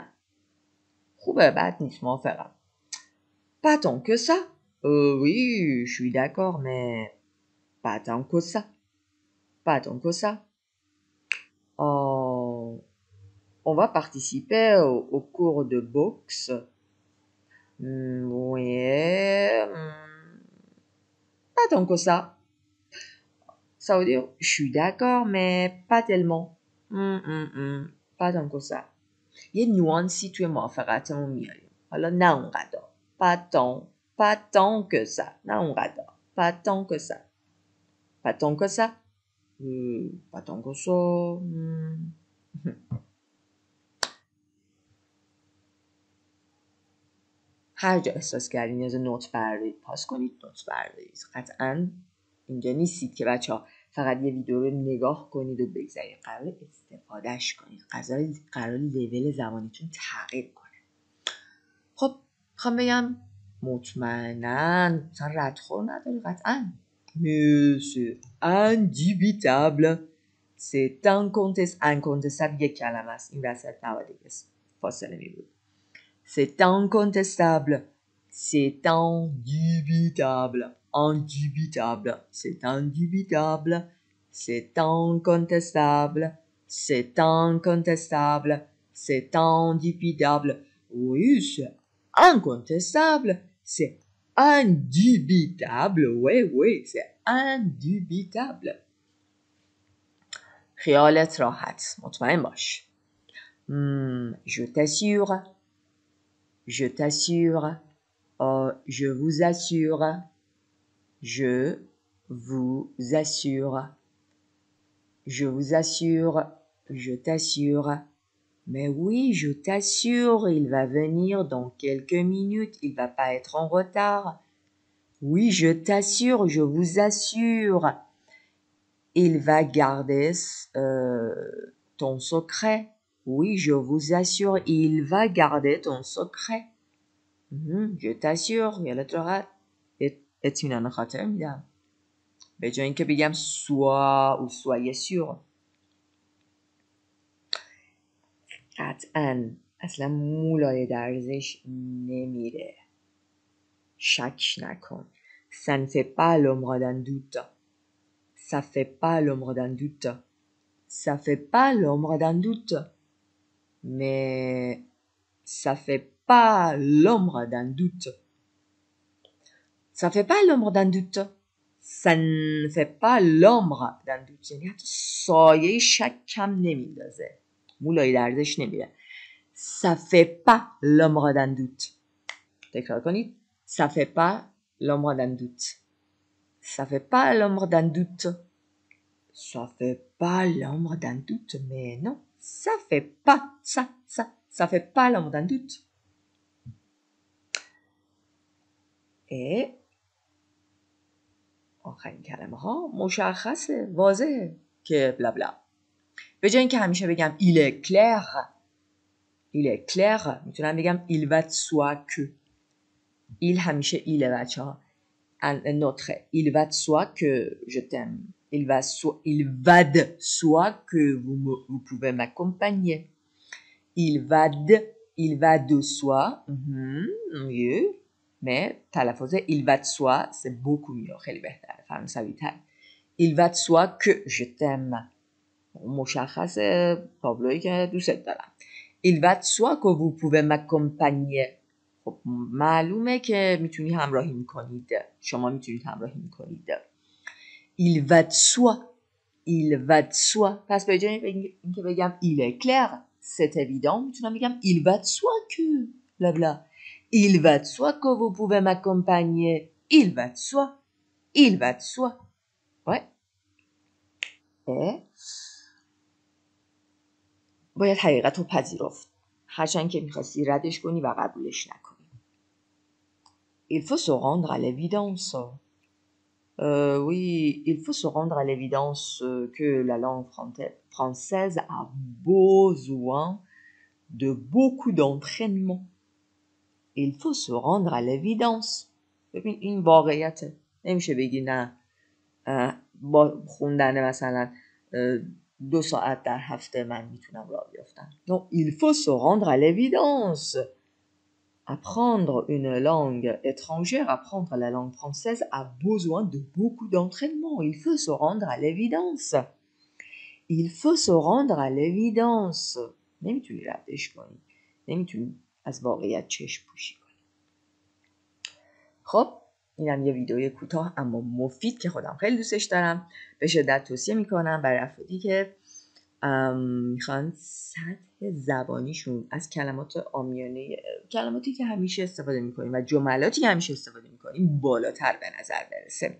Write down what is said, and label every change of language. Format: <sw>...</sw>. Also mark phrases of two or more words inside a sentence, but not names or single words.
<fa>خوبه، بد نیست، موافقم.</fa> <fr>Pas tant que ça. Oui, je suis d'accord, mais pas tant que ça. Pas tant que ça. On va participer au cours de boxe. Oui. Pas tant que ça. Ça veut dire, je suis d'accord, mais pas tellement. Pas tant que ça.</fr> <fa>یه نوانسی توی موافقتمون میاریم. حالا نه اونقدر.</fa> <fr>Pas tant que ça.</fr> <fa>نه اونقدر.</fa> <fr>Pas tant que ça. Pas tant que ça. Pas tant que ça.</fr> <fa>هر جا احساس کردین نیاز نوت بردارید، پاس کنید، نوت بردارید. قطعاً اینجا نیستید که بچه‌ها فقط یه ویدیو رو نگاه کنید و بگذارید. قرار استفادهش کنید. قرار لول زبانیتون تغییر کنه. خب میخوام بگم مطمئناً مثلا ردخور نداره قطعاً.</fa> <fr>Mais c'est indubitable. C'est incontestable</fr> <fa>یک کلمه است. این وسط نباید فاصله می بود.</fa> <fr>C'est incontestable. C'est indubitable. Indubitable. C'est indubitable. C'est incontestable. C'est incontestable. C'est indubitable. Oui, c'est incontestable. C'est indubitable. Oui, c'est indubitable.</fr> <fa>خیالت راحت. مطمئن باش.</fa> <fr>Je t'assure. Je t'assure. Je vous assure. Je vous assure. Je vous assure. Je t'assure. Mais oui, je t'assure, il va venir dans quelques minutes. Il va pas être en retard. Oui, je t'assure, je vous assure. Il va garder ton secret. Oui, je vous assure, il va garder ton secret. Je t'assure.</fr> <fa>یادت راحت اطمینان خاطر میدم. به جای اینکه بگم سوا و سوای سور. قطعاً اصلا مولای درزش نمیره. شک نکن.</fa> <fr>Ça ne fait pas l'ombre d'un doute. Ça fait pas l'ombre d'un doute. Ça fait pas l'ombre d'un doute. Mais ça fait pas l'ombre d'un doute. Ça fait pas l'ombre d'un doute. Ça ne fait pas l'ombre d'un doute.</fr> <fa>یعنی حتی سایه شک کم نمیندازه. مولای درزش نمیره.</fa> <fr>Ça fait pas l'ombre d'un doute.</fr> <fa>تکرار کنید.</fa> <fr>Ça fait pas l'ombre d'un doute. Ça fait pas l'ombre d'un doute. Ça fait pas l'ombre d'un doute. Mais non, ça fait pas. Ça fait pas l'ombre d'un doute.</fr> <fa>Et آخرین کلمه ها مشخصه، واضحه که بلا بلا. به جای اینکه همیشه بگم</fa> <fr>il est clair</fr> <fa>میتونم بگم</fa> <fr>il va de soi que.</fr> <fa>il همیشه il بچه ها.</fa> <fr>notre il va de soi que je t'aime. Il va de soi que vous pouvez m'accompagner. Il va de soi. Mieux. Mais تلفظ il va de soi c'est beaucoup mieux.</fr> <fa>خیلی بهتره. فرانسوی تر.</fa> <fr>Il va de soi que je t'aime.</fr> <fa>مشخصه تابلویی که دوست دارم. Il va de soi que vous pouvez m'accompagner. خب معلومه که میتونی همراهی کنید. شما میتونید همراهی کنید.</fa> <fr>Il va de soi. Il va de soi.</fr> <fa>پس به جای اینکه بگم</fa> <fr>il est clair, c'est évident,</fr> <fa>میتونم بگم</fa> <fr>il va de soi que bla bla. Il va de soi que vous pouvez m'accompagner. Il va de soi. Il va de soi. Ouais.</fr> <fa>باید حقیقت رو پذیرفت. هرچند که میخواستی ردش کنی و قبولش نکنی.</fa> <fr>Il faut se rendre à l'évidence. Oui, il faut se rendre à l'évidence que la langue française a besoin de beaucoup d'entraînement. Il faut se rendre à l'évidence.</fr> <fa>ببین این واقعیته. نمیشه بگی نه با خوندن مثلا 2 ساعت در هفته من میتونم راه بیفتم.</fa> <fr>Non, il faut se rendre à l'évidence. Apprendre une langue étrangère, apprendre la langue française a besoin de beaucoup d'entraînement. Il faut se rendre à l'évidence. Il faut se rendre à l'évidence.</fr> <fa>نمیتونی ردش کنی. نمیتونی از واقعیت چشم پوشی کنی. خب اینم یه ویدیوی کوتاه اما مفید که خودم خیلی دوستش دارم. به شدت توصیه میکنم برای افرادی که میخوان سطح زبانیشون از کلمات عامیانه، کلماتی که همیشه استفاده میکنیم و جملاتی که همیشه استفاده میکنیم بالاتر به نظر برسه.</fa>